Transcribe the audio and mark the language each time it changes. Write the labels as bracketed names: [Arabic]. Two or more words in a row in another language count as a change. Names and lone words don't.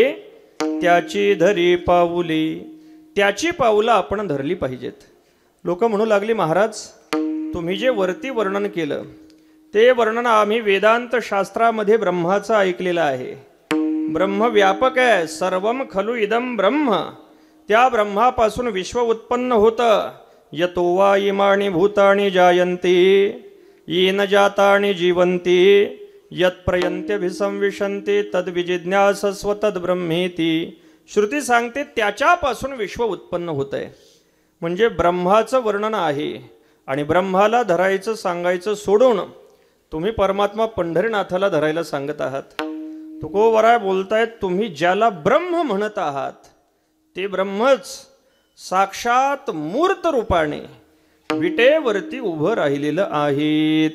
[Marathi] त्याची धरी पाऊली, त्याची पाऊलं आपण धरली पाहिजेत. लोक म्हणू लागली, महाराज तुम्ही जे वरती वर्णन केलं ते वर्णन आम्ही वेदांत शास्त्रामध्ये ब्रह्माचं ऐकलेलं आहे. ब्रह्म व्यापक आहे, [Sanskrit] सर्वम खलु इदम ब्रह्म. [Marathi] त्या ब्रह्मापासून विश्व उत्पन्न होतं. [Sanskrit] यतो वा इमानी भूतानी जायन्ते येन जातानि जीवन्ति यत्प्रयन्त्यभिसंविशन्ते तद्विजिज्ञासस्व तद्ब्रह्मेति. [Marathi] श्रुती सांगते त्याच्यापासून विश्व उत्पन्न होतंय. म्हणजे ब्रह्माचं वर्णन आहे आणि ब्रह्माला धरायचं सांगायचं सोडून तुम्ही परमात्मा पंढरीनाथाला धरायला सांगत आहात. तुकोबराय बोलतायत तुम्ही ज्याला ब्रह्म म्हणत आहात ते ब्रह्मच साक्षात मूर्त रूपाने विटेवरती उभं राहिलेलं आहे.